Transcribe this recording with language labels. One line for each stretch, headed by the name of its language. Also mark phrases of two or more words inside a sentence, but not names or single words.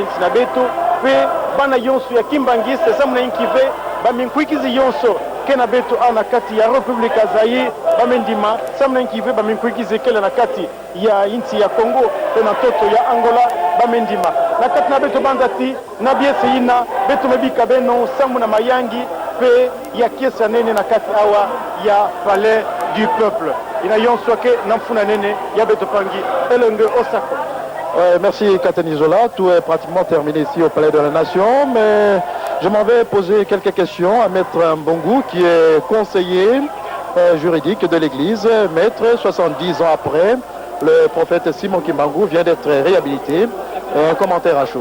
Kituba (Democratic Republic of Congo): inti na beto pe bana yonso ya Kimbangiste samu na inkive baminkuikizi yonso kena beto ana kati ya Republika Zaire bamendima samna nkive baminkuikize kele na kati ya inti ya Congo tena toto ya Angola bamendima na kati na beto banzati na biese ina beto mebika beno samu na mayangi pe ya kiesa nene na kati awa ya Palais du Peuple ina yonso ke na mfuna nene ya beto pangi elenge Osako.
French: Merci Kateni Zola, tout est pratiquement terminé ici au Palais de la Nation, mais je m'en vais poser quelques questions à Maître Mbongu qui est conseiller juridique de l'Église. Maître, 70 ans après, le prophète Simon Kimbangu vient d'être réhabilité. Un commentaire à chaud.